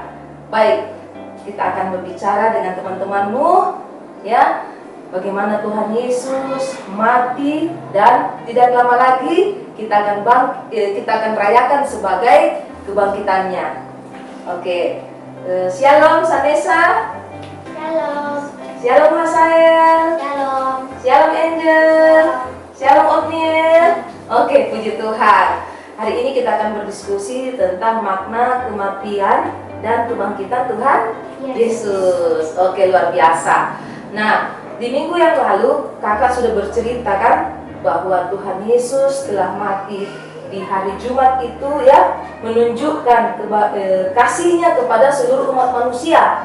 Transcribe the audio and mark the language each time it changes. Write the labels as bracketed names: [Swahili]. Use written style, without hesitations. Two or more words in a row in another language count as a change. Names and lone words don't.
[Indonesian] Baik, kita akan berbicara dengan teman-temanmu, bagaimana Tuhan Yesus mati, dan tidak lama lagi kita akan rayakan sebagai kebangkitannya. Oke, Shalom Sanesa. Shalom. Shalom Hasael. Shalom. Shalom Angel. Shalom Otniel. Oke, puji Tuhan. Hari ini kita akan berdiskusi tentang makna kematian dan kebangkitan Tuhan Yesus. Oke, luar biasa. Nah, di minggu yang lalu kakak sudah bercerita kan bahwa Tuhan Yesus telah mati di hari Jumat itu, menunjukkan kasihnya kepada seluruh umat manusia.